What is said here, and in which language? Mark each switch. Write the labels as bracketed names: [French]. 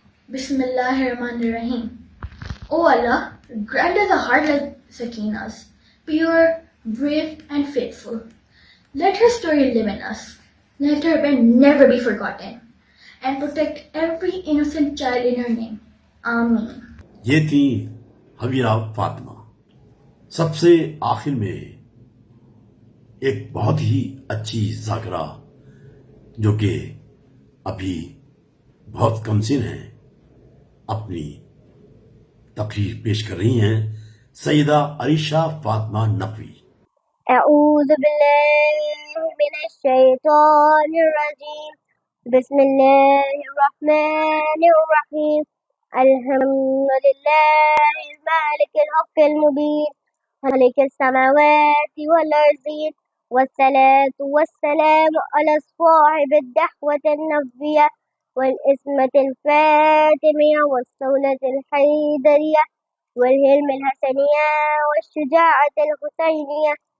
[English] Bismillahirrahmanirrahim. O Allah, grant us a heart like Sakina's, pure, brave, and faithful. Let her story live in us. Let her pain never be forgotten. And protect every innocent child in her name. Ameen. [Urdu] یہ تھی حویرہ فاطمہ۔ سب سے آخر میں ایک بہت ہی اچھی ذاکرہ جو کہ ابھی بہت کم سن ہیں، اپنی تقریر پیش کر رہی ہیں سیدہ عائشہ فاطمہ نقوی۔ [Arabic] اعوذ باللہ من الشیطان الرجیم، بسم اللہ الرحمن الرحیم، الحمد للہ المالک الحق المبین، مالک السماوات والارضین، والصلاة والسلام على صاحب الدعوة النبوية والاسمة الفاتمية والصولة الحيدرية والهلم الحسنية والشجاعة الحسينية